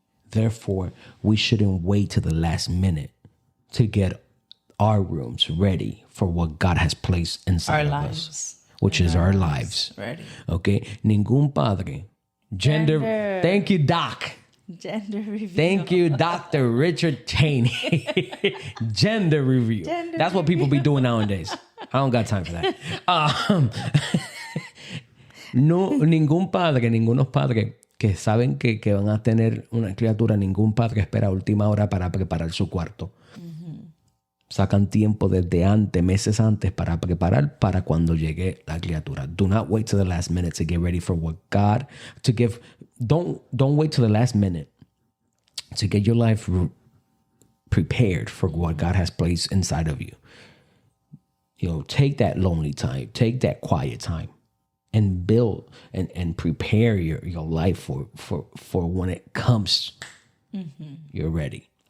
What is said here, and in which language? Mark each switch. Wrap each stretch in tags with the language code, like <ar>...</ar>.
<en>Therefore, we shouldn't wait till the last minute to get our rooms ready for what God has placed inside of us, which is our lives. Ready. Okay?</en> <es>Ningún padre.</es> <en>Gender. Thank you, Doc. Gender review. Thank you, Dr. Richard Cheney. Gender review. That's what people be doing nowadays. I don't got time for that.</en> <es>Ningunos padres que saben que van a tener una criatura, ningún padre espera a última hora para preparar su cuarto. Sacan tiempo desde antes, meses antes, para preparar para cuando llegue la criatura.</es> <en>Do not wait till the last minute to get ready for what God to give. Don't wait till the last minute to get your life prepared for what God has placed inside of you. Take that lonely time, take that quiet time, and build and prepare your life for when it comes. You're ready.</en>